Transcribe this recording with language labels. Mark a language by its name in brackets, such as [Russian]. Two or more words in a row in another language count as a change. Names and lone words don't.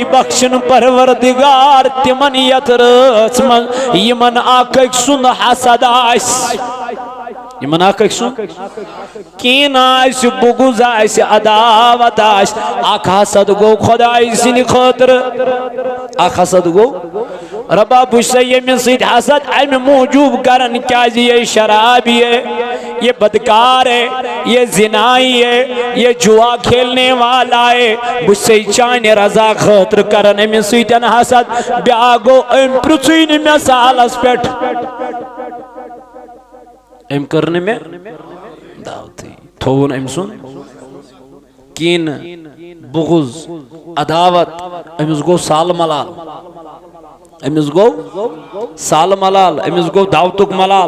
[Kashmiri] بخشن پروردگار تمن یت رٲژ منٛز یمن اکھ أکۍ سُنٛد حسد آسہِ یمن اکھ أکۍ سُنٛد کین آسہِ بغض آسہِ عداوت آسہِ اکھ حسد گوٚو خۄداے سٕنٛدِ خٲطرٕ اکھ حسد گوٚو ربا بہٕ چھُسے ییٚمِس سۭتۍ حسد امہِ موٗجوٗب کران کیٛازِ [Urdu] یہ شرابی ہے یہ بدکار ہے یہ زنائی ہے یہ جوا کھیلنے والا ہے [Kashmiri] بہٕ چھُسے چانہِ رضا خٲطرٕ کران أمِس سۭتۍ حسد بیٛاکھ گوٚو أمۍ پرٛژھُے نہٕ مےٚ سالس پٮ۪ٹھ أمۍ کٔر نہٕ مےٚ دعوتٕے تھوٚوُن أمۍ سُنٛد کینہٕ بغض عداوت أمِس گوٚو سال ملال أمِس گوٚو سال ملال أمِس گوٚو دعوتُک ملال